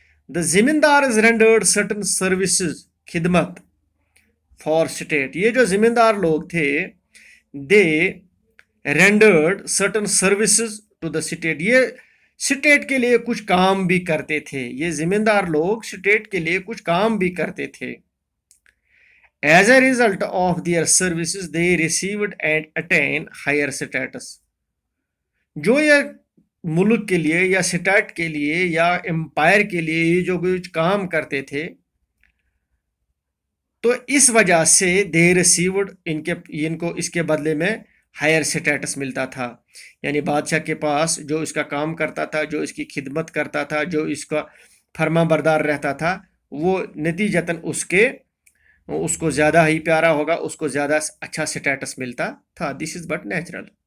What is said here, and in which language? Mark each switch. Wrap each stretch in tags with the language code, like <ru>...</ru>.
<en>The zamindars rendered certain services, खिदमत for state.</en> <hi>ये जो ज़मींदार लोग थे,</hi> <en>they rendered certain services to the state,</en> <hi>ये स्टेट के लिए कुछ काम भी करते थे. ये ज़मींदार लोग स्टेट के लिए कुछ काम भी करते थे.</hi> <en>As a result of their services, they received and attained higher status.</en> <hi>जो ये मुल्क के लिए या स्टेट के लिए या एम्पायर के लिए ये जो कुछ काम करते थे, तो इस वजह से</hi> <en>they received,</en> <hi>इनको इसके बदले में हायर स्टेटस मिलता था. यानी बादशाह के पास जो इसका काम करता था, जो इसकी खिदमत करता था, जो इसका फर्मा बरदार रहता था, वो नतीजतन उसको ज़्यादा ही प्यारा होगा, उसको ज़्यादा अच्छा स्टेटस मिलता था.</hi> <en>This is but natural.</en>